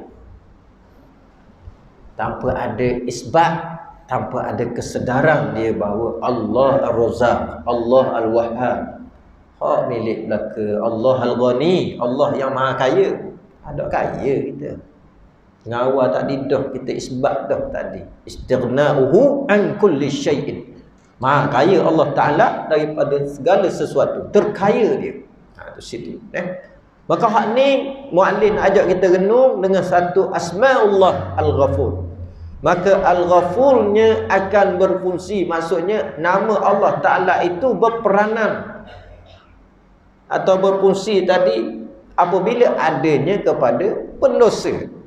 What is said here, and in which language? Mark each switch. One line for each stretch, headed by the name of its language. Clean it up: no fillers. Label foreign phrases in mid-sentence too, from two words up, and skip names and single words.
Malay: Tanpa ada isbat, tanpa ada kesedaran dia bahawa Allah Ar-Razzaq, Allah Al-Wahhab, hak milik belaka, Allah Al-Ghani, Allah yang maha kaya. Ada kaya kita. Ngawal tadi dah, kita isbat dah tadi.
Arabic: Istighna'uhu an kulli syai'in.
Malay: Maha kaya Allah Ta'ala daripada segala sesuatu. Terkaya dia. Itu situ. Maka hak ni muallif ajak kita renung dengan satu asma'ullah Al-Ghafur. Maka Al-Ghafurnya akan berfungsi. Maksudnya nama Allah Ta'ala itu berperanan atau berfungsi tadi apabila adanya kepada pendosa.